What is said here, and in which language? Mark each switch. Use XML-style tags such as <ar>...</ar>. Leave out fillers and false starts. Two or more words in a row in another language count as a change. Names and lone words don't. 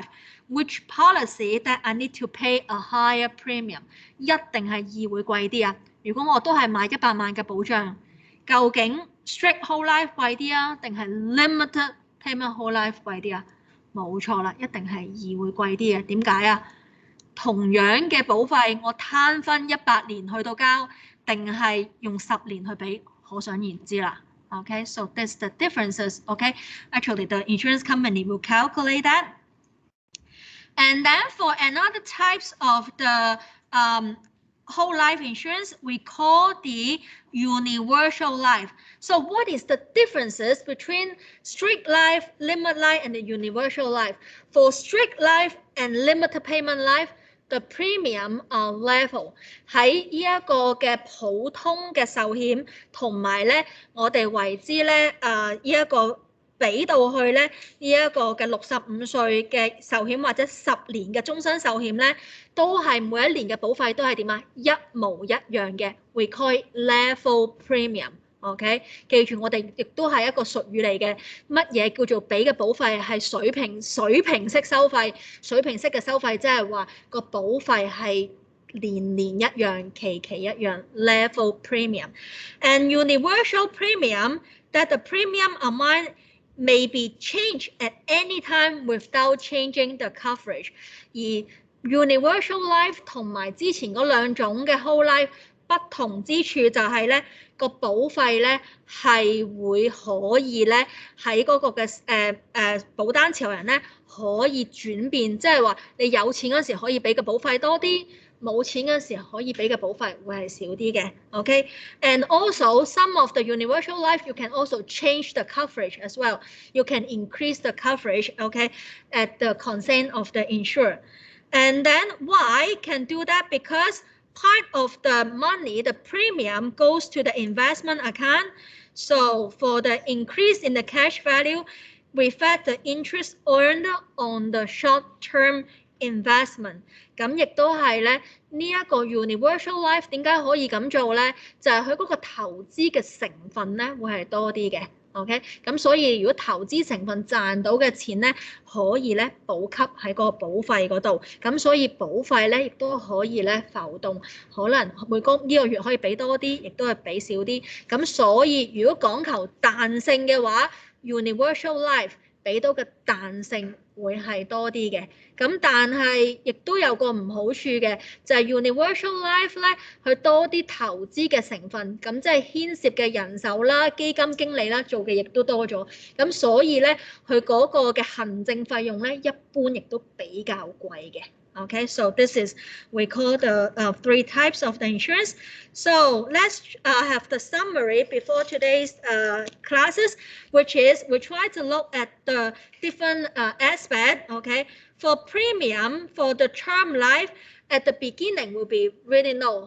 <en>Which policy that I need to pay a higher premium?</en> <yue>一定係2會貴啲啊！如果我都係買100萬嘅保障，究竟</yue> <en>strict whole life</en> <yue>貴啲啊，定係</yue> <en>limited payment whole life</en> <yue>貴啲啊？冇錯啦，一定係2會貴啲嘅。點解啊？同樣嘅保費，我攤分100年去到交，定係用10年去俾，可想而知啦。</yue> <en>Okay, so that's the differences. Okay, actually the insurance company will calculate that. And then for another types of the whole life insurance, we call the universal life. So what is the differences between strict life, limit life, and the universal life? For strict life and limited payment life, the premium are level.</en> <yue>喺呢一個嘅普通嘅壽險，同埋咧我哋為之咧呢一個俾到去咧呢一個嘅65歲嘅壽險或者10年嘅終身壽險咧，都係每一年嘅保費都係點啊？一模一樣嘅 ，</yue> <en>we call it level premium。</en> <yue>OK， 記住我哋亦都係一個術語嚟嘅，乜嘢叫做俾嘅保費係水平式收費，水平式嘅收費即係話個保費係年年一樣，期期一樣 ，</yue> <en>level premium。 And universal premium that the premium amount may be changed at any time without changing the coverage。</en> <yue>而</yue> <en>universal life</en> <yue>同埋之前嗰兩種嘅</yue> <en>whole life</en> <yue>不同之處就係咧個保費咧係會可以咧喺嗰個嘅保單持有人咧可以轉變，即係話你有錢嗰時可以俾嘅保費多啲，冇錢嗰時可以俾嘅保費會係少啲嘅。</yue> <en>OK， and also some of the universal life you can also change the coverage as well. You can increase the coverage, okay, at the consent of the insurer. And then why can do that? Because part of the money, the premium goes to the investment account. So for the increase in the cash value, reflect the interest earned on the short-term investment.</en> <yue>咁亦都係咧呢一個</yue> <en>universal life</en> <yue>點解可以咁做咧？就係佢嗰個投資嘅成分咧會係多啲嘅。OK， 咁所以如果投資成分賺到嘅錢咧，可以咧補給喺個保費嗰度，咁所以保費咧亦都可以咧浮動，可能呢個月可以俾多啲，亦都係俾少啲。咁所以如果講求彈性嘅話 ，</yue> <en>universal life</en> <yue>俾到嘅彈性會係多啲嘅。咁但係亦都有個唔好處嘅，就係</yue> <en>universal life</en> <yue>咧，佢多啲投資嘅成分，咁即係牽涉嘅人手啦、基金經理啦，做嘅亦都多咗。咁所以咧，佢嗰個嘅行政費用咧，一般亦都比較貴嘅。</yue> <en>Okay, so this is we call the 3 types of the insurance. So let's have the summary before today's classes, which is we try to look at the different aspect. Okay, for premium for the term life at the beginning will be really low.</en>